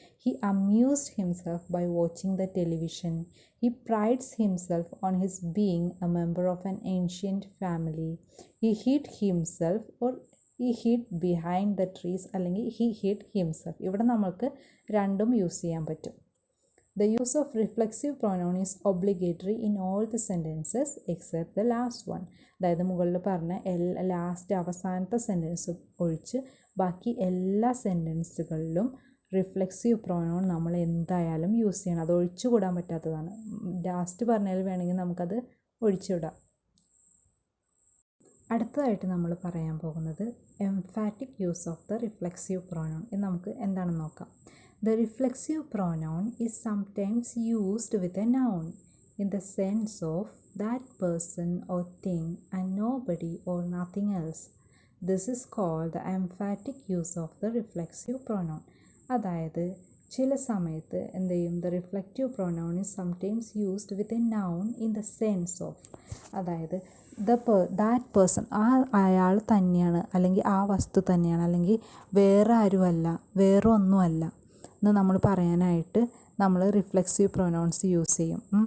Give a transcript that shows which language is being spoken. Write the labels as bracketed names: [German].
[English] He amused himself by watching the television. He prides himself on his being a member of an ancient family. He hid himself or he hid behind the trees, [Malayalam] അല്ലെങ്കിൽ [English] He hid himself. [Malayalam] ഇവിടെ നമുക്ക് രണ്ടും use ചെയ്യാൻ പറ്റും. [English] The use of reflexive pronoun is obligatory in all the sentences except the last one. [Malayalam] അതായത് മുകളിൽ പറഞ്ഞ last അവസാനത്തെ സെൻറ്റൻസ് ഒഴിച്ച് ബാക്കി എല്ലാ സെൻറ്റൻസുകളിലും റിഫ്ലെക്സീവ് പ്രൊനൗൺ നമ്മൾ എന്തായാലും യൂസ് ചെയ്യണം. അത് ഒഴിച്ചുകൂടാൻ പറ്റാത്തതാണ്. ലാസ്റ്റ് പറഞ്ഞാൽ വേണമെങ്കിൽ നമുക്കത് ഒഴിച്ചുവിടാം. അടുത്തതായിട്ട് നമ്മൾ പറയാൻ പോകുന്നത് emphatic use of the reflexive pronoun. ഇത് നമുക്ക് എന്താണെന്ന് നോക്കാം. [English] The reflexive pronoun is sometimes used with a noun in the sense of that person or thing and nobody or nothing else. This is called the emphatic use of the reflexive pronoun. [Malayalam] അതായത് ചില സമയത്ത് എന്ത് ചെയ്യും, [English] the reflexive pronoun is sometimes used with a noun in the sense of, [Malayalam] അതായത് [English] that person, [Malayalam] അയാൾ തന്നെയാണ്, അല്ലെങ്കിൽ ആ വസ്തു തന്നെയാണ്, അല്ലെങ്കിൽ വേറെ ആരുമല്ല, വേറെ ഒന്നുമല്ല എന്ന് നമ്മൾ പറയാനായിട്ട് നമ്മൾ റിഫ്ലെക്സീവ് പ്രൊനൗൺസ് യൂസ് ചെയ്യും.